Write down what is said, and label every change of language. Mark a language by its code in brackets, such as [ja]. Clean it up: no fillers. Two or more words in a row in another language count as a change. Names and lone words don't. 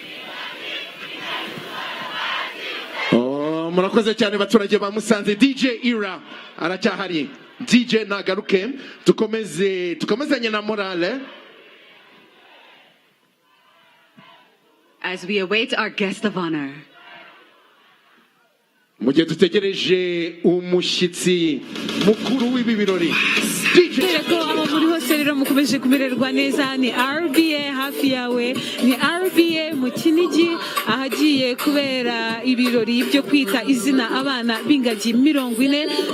[rw] Murakoze cyane baturage ba Musanze. DJ Ira aracyahari. DJ nagaruke tukomezanye na morale [en] as we await our guest of honor. [rw] Mugihe dutegereje umushyitsi mukuru w'ibi birori. Ko abo muri hose rero mukomeje kumererwa neza. Ni RBA hafi yawe, ni RBA mu Kinigi ahagiye kubera ibirori byo kwita izina abana b'ingagi 40.